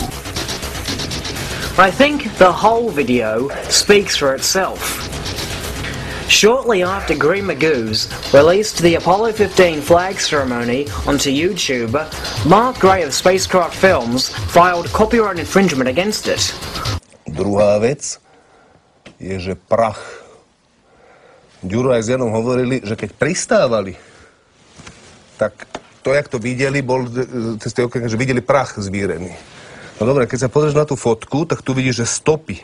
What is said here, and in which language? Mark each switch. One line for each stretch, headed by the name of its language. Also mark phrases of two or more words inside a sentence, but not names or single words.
English: I think the whole video speaks for itself. Shortly after Green Magoo's released the Apollo 15 flag ceremony onto YouTube, Mark Gray of Spacecraft Films filed copyright infringement against it.
Slovak: Druhá vec je, že prach. Ďuro aj s Janom hovorili, že keď pristávali, tak to, jak to videli, že videli prach zvírený. No dobre, keď sa pozrieš na tú fotku, tak tu vidíš, že stopy.